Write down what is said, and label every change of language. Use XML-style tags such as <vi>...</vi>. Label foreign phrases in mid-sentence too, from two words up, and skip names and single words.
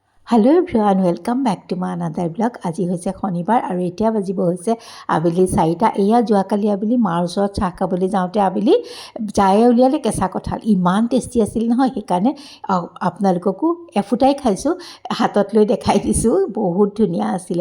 <en>Hello everyone welcome back to my another blog.</en> <as>আজি হৈছে শনিবাৰ আৰু এতিয়া বাজিব হৈছে আবেলি 4টা। এয়া যোৱাকালি আবেলি মাৰ ওচৰত চাহ খাবলৈ যাওঁতে আবেলি যায়ে উলিয়ালে কেঁচা কঁঠাল, ইমান টেষ্টি আছিল নহয়। সেইকাৰণে আপোনালোককো এফুটাই খাইছোঁ, হাতত লৈ দেখাই দিছোঁ, বহুত ধুনীয়া আছিলে।</as>